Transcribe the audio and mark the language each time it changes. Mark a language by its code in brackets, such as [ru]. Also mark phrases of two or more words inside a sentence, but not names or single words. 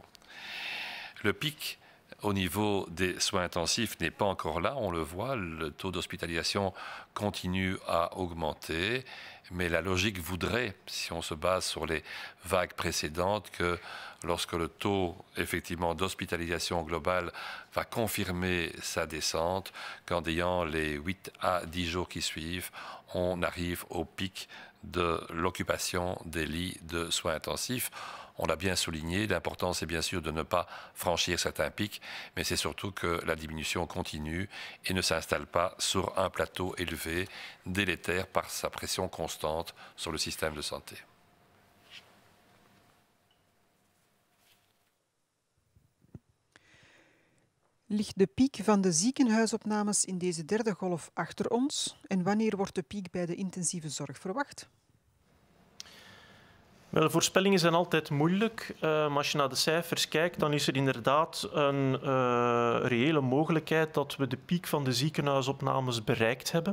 [fr] Le pic au niveau des soins intensifs n'est pas encore là, on le voit, le taux d'hospitalisation continue à augmenter, mais la logique voudrait, si on se base sur les vagues précédentes, que lorsque le taux effectivement d'hospitalisation globale va confirmer sa descente, qu'en ayant les 8 à 10 jours qui suivent, on arrive au pic de l'occupation des lits de soins intensifs. On l'a bien souligné, l'important c'est bien sûr de ne pas franchir certains pics, mais c'est surtout que la diminution continue et ne s'installe pas sur un plateau élevé, délétère par sa pression constante sur le système de santé. [nl] Ligt de piek van de ziekenhuisopnames in deze 3e golf achter ons? En wanneer wordt de piek bij de intensieve zorg verwacht? Wel, voorspellingen zijn altijd moeilijk, maar als je naar de cijfers kijkt, dan is er inderdaad een reële mogelijkheid dat we de piek van de ziekenhuisopnames bereikt hebben.